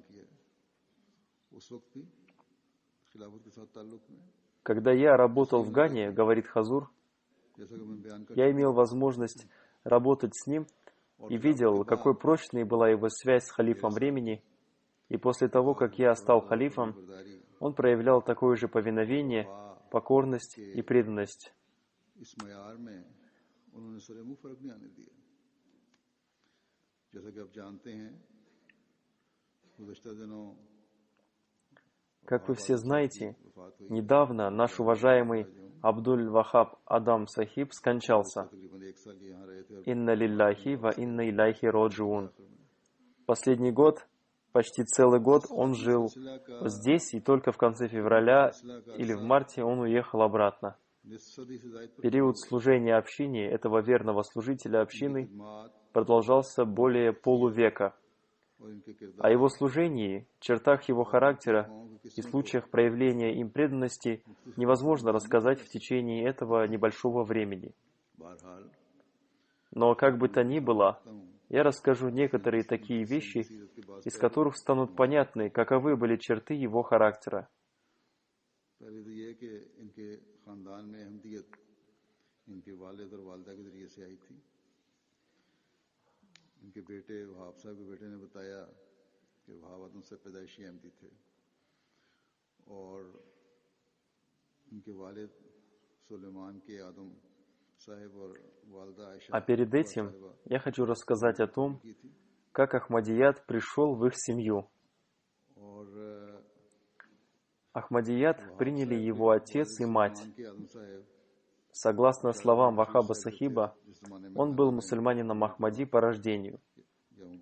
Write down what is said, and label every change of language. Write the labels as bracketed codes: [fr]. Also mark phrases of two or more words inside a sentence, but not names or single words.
[ru] Когда я работал в Гане, говорит Хазур, я имел возможность работать с ним и видел, какой прочной была его связь с халифом времени, и после того, как я стал халифом, он проявлял такое же повиновение, покорность и преданность. Как вы все знаете, недавно наш уважаемый Абдуль-Вахаб Адам Сахиб скончался. [ar] إنا لله وإنا إليه راجعون. [ru] Последний год, почти целый год он жил здесь, и только в конце февраля или в марте он уехал обратно. Период служения общине этого верного служителя общины продолжался более полувека. О его служении, чертах его характера и случаях проявления им преданности невозможно рассказать в течение этого небольшого времени. Но как бы то ни было, я расскажу некоторые такие вещи, из которых станут понятны, каковы были черты его характера. [ur] ان کے بیٹے وہاب صاحب کے بیٹے نے بتایا کہ وہاب آدم سے پیدائشی احمدی تھے اور ان کے والد سلیمان کے آدم صاحب اور والدہ عائشہ. [ru] А перед этим я хочу рассказать о том, как Ахмадият пришел в их семью. Ахмадият приняли его отец и мать. Согласно словам Вахаба Сахиба, он был мусульманином Ахмади по рождению.